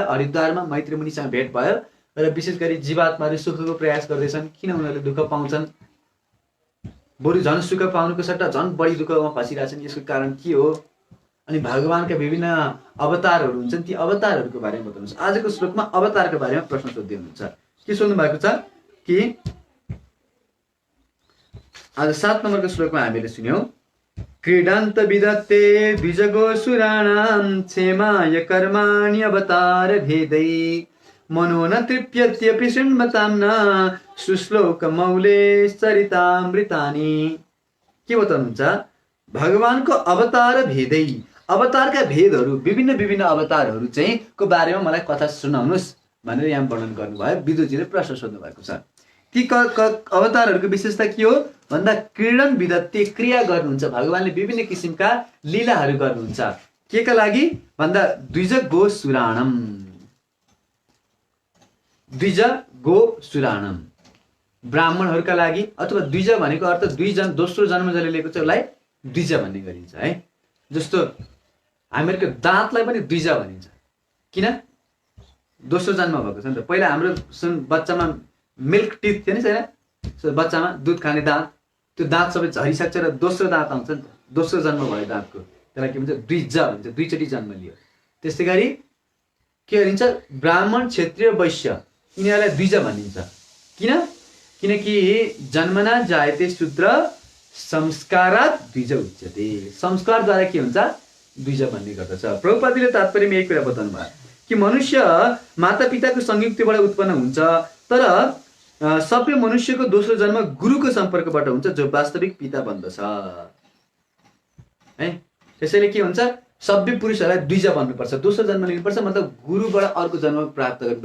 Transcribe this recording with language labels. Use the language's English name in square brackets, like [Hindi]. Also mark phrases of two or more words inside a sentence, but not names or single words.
[Nepali] हरिद्वारमा मैत्री मुनिसँग भेट भयो र विशेष गरी जीवात्माहरू सुखको प्रयास गर्दैछन्, किन उनीहरूले दुःख पाउँछन्, बरु झन् सुख पाउनुको सट्टा झन् बढी दुःखमा फसिरहेछन्, यसको कारण के हो, अनि भगवानका विभिन्न अवतारहरू हुन्छन्, ती अवतारहरूको बारेमा बताउनुहोस्। आजको श्लोकमा अवतारको बारेमा प्रश्न सोध्दै हुनुहुन्छ। के सोध्नु भएको छ कि आज 7 नम्बरको श्लोकमा हामीले सुन्यौं, [Sanskrit] क्रीडान्त विदत्ते द्विजगो सुराणाम क्षेमाय कर्माणि अवतार भेदै मनो न तृप्यत्यपि शृण्वतां न सुश्लोक मौले चरितामृतानि। [Nepali] के बताउनुहुन्छ, भगवानको [Sanskrit] अवतार भेदै, [Nepali] अवतारका भेदहरू, विभिन्न अवतारहरू चाहिँ को बारेमा मलाई कथा सुनाउनुहोस् भनेर यहाँ वर्णन गर्नुभयो। विदुरजीले प्रश्न सोध्नु भएको छ। ती अवतारहरूको विशेषता के हो भन्दा [Sanskrit] क्रीडन विदत्ते, [Nepali] क्रिया गर्नुहुन्छ, भगवानले विभिन्न किसिमका लीलाहरू गर्नुहुन्छ। के का लागि भन्दा [Sanskrit] द्विज गो सुराणम, द्विज गो सुराणम, [Nepali] ब्राह्मणहरूका लागि, अथवा द्विज भनेको अर्थ दोस्रो जन्म जसले लिएको छ उसलाई द्विज भन्ने गरिन्छ है। जस्तो हामीहरूको दाँतलाई पनि द्विज भनिन्छ, किन, दोस्रो जन्म भएको छ नि त। पहिला हाम्रो बच्चामा [English] milk teeth [Nepali] थियो नि छैन, बच्चामा दुध खाने दाँत, त्यो दाँत सबै झरिसक्छ र दोस्रो दाँत आउँछ नि त, दोस्रो जन्म भयो दाँतको, त्यसलाई के भन्छ, द्विज भन्छ, दुईचोटि जन्म लियो। त्यस्तै गरी के भनिन्छ, ब्राह्मण क्षेत्रीय वैश्य यिनीहरूलाई द्विज भनिन्छ। किनकि [Sanskrit] जन्मना जायते शूद्र संस्कारात् द्विज उच्यते, [Nepali] संस्कारद्वारा के हुन्छ, द्विज भन्ने गर्दछ। प्रभुपादले तात्पर्यमा एक कुरा बताउनु भयो कि मनुष्य मातापिताको संयुक्तिबाट उत्पन्न हुन्छ, तर सभ्य मनुष्यको दोस्रो जन्म गुरुको सम्पर्कबाट हुन्छ, जो वास्तविक पिता बन्दछ है। त्यसैले के हुन्छ, सभ्य पुरुषहरूलाई द्विज भन्नुपर्छ, दोस्रो जन्म लिनुपर्छ, मतलब गुरुबाट अर्को जन्म प्राप्त गर्नुपर्छ।